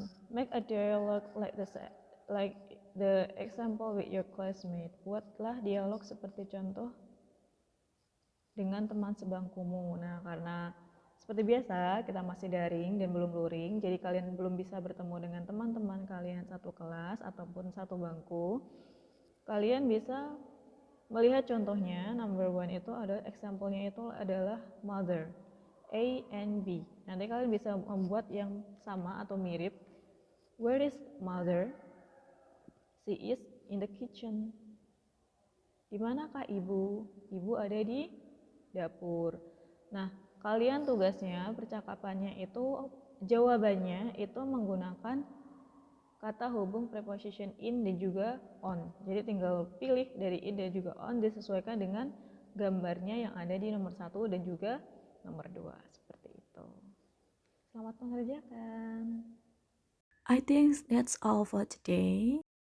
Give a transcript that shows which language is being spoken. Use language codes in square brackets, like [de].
[en] Make a dialogue like the example with your classmate. [id] Buatlah dialog seperti contoh dengan teman sebangkumu. Nah, karena seperti biasa kita masih daring dan belum luring, jadi kalian belum bisa bertemu dengan teman-teman kalian satu kelas ataupun satu bangku. Kalian bisa melihat contohnya. Number 1 itu ada example-nya itu adalah mother, A and B. Nanti kalian bisa membuat yang sama atau mirip. [en] Where is mother? She is in the kitchen. [id] Di manakah ibu? Ibu ada di dapur. Nah, kalian tugasnya percakapannya itu jawabannya itu menggunakan kata hubung preposition in dan juga on. Jadi tinggal pilih dari in dan juga on disesuaikan dengan gambarnya yang ada di nomor 1 dan juga nomor 2. Seperti itu. Selamat mengerjakan. [en] I think that's all for today.